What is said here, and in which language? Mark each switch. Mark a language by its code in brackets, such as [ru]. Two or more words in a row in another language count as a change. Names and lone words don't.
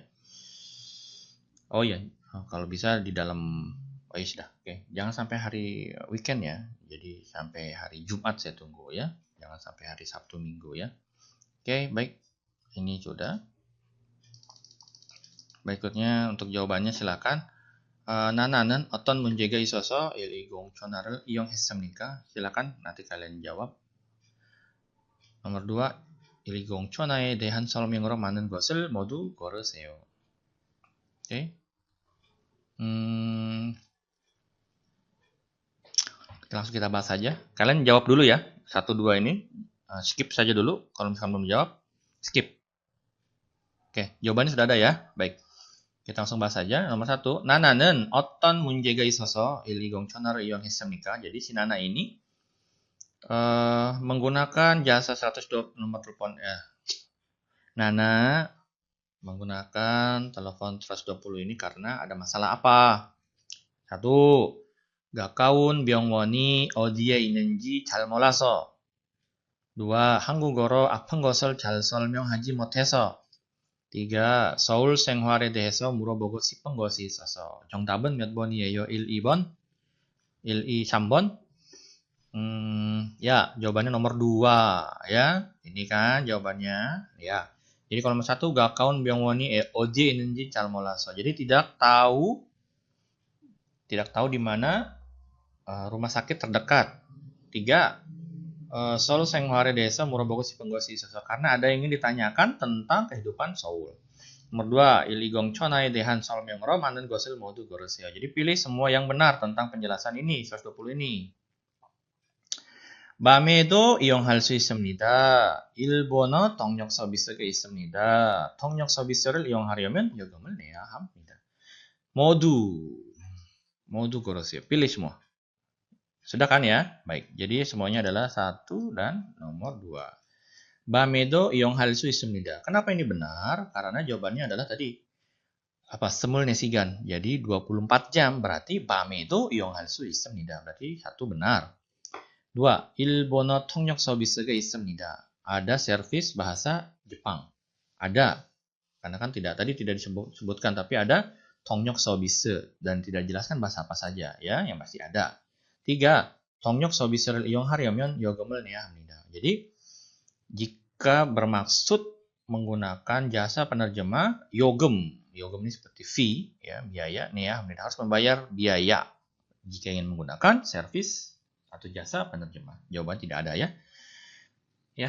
[id] Oh ya, kalau bisa di dalam, oh ya sudah, oke. Jangan sampai hari weekend ya. Jadi sampai hari Jumat saya tunggu ya. Jangan sampai hari Sabtu Minggu ya. Oke, baik. Ini sudah. Berikutnya untuk jawabannya silakan. [ko] 나나는 어떤 문제가 있어서 120 전화를 이용했습니까? [id] silakan nanti kalian jawab. [ko] Nomor 2, 120 전화에 대한 설명으로 많은 것을 모두 고르세요. [id] Oke. Langsung kita bahas saja. Kalian jawab dulu ya. 1, 2 ini. Skip saja dulu. Kalau misalkan belum jawab, skip. Oke, jawabannya sudah ada ya. Baik. Kita langsung bahas saja. Nomor 1, [ko] 나나는 어떤 문제가 있어서 120 전화를 이용했습니까? [id] Jadi si Nana ini menggunakan jasa 120 nomor telepon Nana menggunakan telepon 120 ini karena ada masalah apa? 1, [ko] 가까운 병원이 어디에 있는지 잘 몰라서. 2, 한국어로 아픈 것을 잘 설명하지 못해서. 3, 서울 생활에 대해서 물어보고 싶은 것이 있어서. 정답은 몇 번이에요? 1, 2번? 1, 2, 3번? [id] Ya, jawabannya nomor 2 ya. Ini kan jawabannya ya. Jadi kalau nomor 1, [ko] 가까운 병원이 어디에 있는지 잘 몰라서. [id] Jadi tidak tahu di mana rumah sakit terdekat. 3, [ko] 서울 생활에 대해서 물어보고 싶은 것이 있어서. [id] Karena ada yang ingin ditanyakan tentang kehidupan Seoul. [ko] Nomor 2, 120 전화에 대한 설명으로 많은 것을 모두 고르세요. [id] Jadi pilih semua yang benar tentang penjelasan ini, 120 ini. [ko] 밤에도 이용할 수 있습니다. 일본어 통역 서비스가 있습니다. 통역 서비스를 이용하려면 요금을 내야 합니다. 모두 고르세요. [id] Pilih semua. Sudah kan ya? Baik, jadi semuanya adalah 1 dan nomor 2. [ko] 밤에도 이용할 수 있습니다. [id] Kenapa ini benar? Karena jawabannya adalah tadi. 24시간. Jadi 24 jam. [ko] Berarti 밤에도 이용할 수 있습니다. [id] Berarti 1 benar. 2. [ko] 일본어 통역 서비스가 있습니다. [id] Ada servis bahasa Jepang. Ada. Karena kan tadi tidak disebutkan, tapi ada [ko] 통역 서비스 [id] dan tidak dijelaskan bahasa apa saja ya, yang pasti ada. 3. [ko] 통역 서비스를 이용하려면 요금을 내야 합니다. [id] Jadi jika bermaksud menggunakan jasa penerjemah yogem ini seperti fee ya, biaya [ko] 내야 합니다, [id] harus membayar biaya jika ingin menggunakan servis atau jasa penerjemah. Jawaban tidak ada ya. Ya.